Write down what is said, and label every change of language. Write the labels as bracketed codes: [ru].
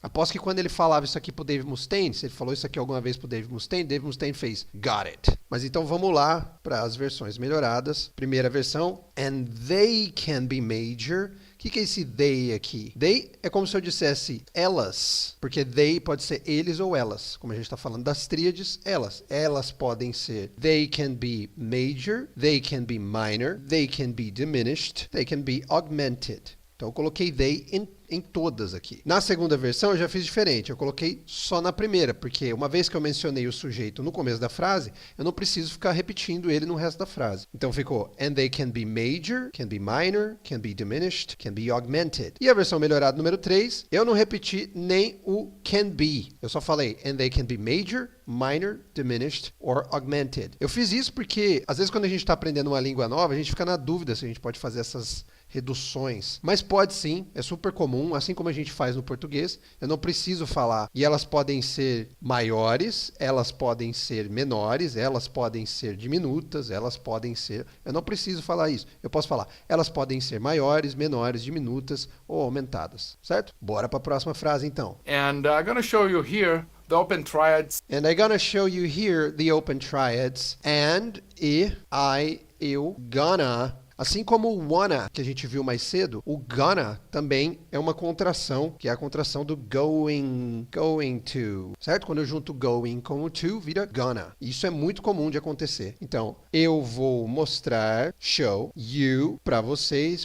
[pt] Aposto que quando ele falava isso aqui pro Dave Mustaine, se ele falou isso aqui alguma vez pro Dave Mustaine fez [en] got it. [pt] Mas então vamos lá para as versões melhoradas. Primeira versão, [en] and they can be major. [pt] O que é esse they aqui? They é como se eu dissesse elas, porque they pode ser eles ou elas. Como a gente está falando das tríades, elas. Elas podem ser [en] they can be major, they can be minor, they can be diminished, they can be augmented. [pt] Então eu coloquei they em todas aqui. Na segunda versão eu já fiz diferente. Eu coloquei só na primeira, porque uma vez que eu mencionei o sujeito no começo da frase, eu não preciso ficar repetindo ele no resto da frase. Então ficou [en] and they can be major, can be minor, can be diminished, can be augmented. [pt] E a versão melhorada número 3, eu não repeti nem o can be. Eu só falei [en] and they can be major, minor, diminished or augmented. [pt] Eu fiz isso porque às vezes quando a gente está aprendendo uma língua nova, a gente fica na dúvida se a gente pode fazer essas reduções. Mas pode sim, é super comum, assim como a gente faz no português. Eu não preciso falar. E elas podem ser maiores, elas podem ser menores, elas podem ser diminutas, elas podem ser... Eu não preciso falar isso. Eu posso falar, elas podem ser maiores, menores, diminutas ou aumentadas, certo? Bora para a próxima frase então. [en] And I'm going to show you here the open triads. And I'm going to show you here the open triads. And, eu, gonna... [pt] Assim como o wanna, que a gente viu mais cedo, o gonna também é uma contração, que é a contração do going to, certo? Quando eu junto going com o to, vira gonna. Isso é muito comum de acontecer. Então, eu vou mostrar, [en] show you, [pt] para vocês.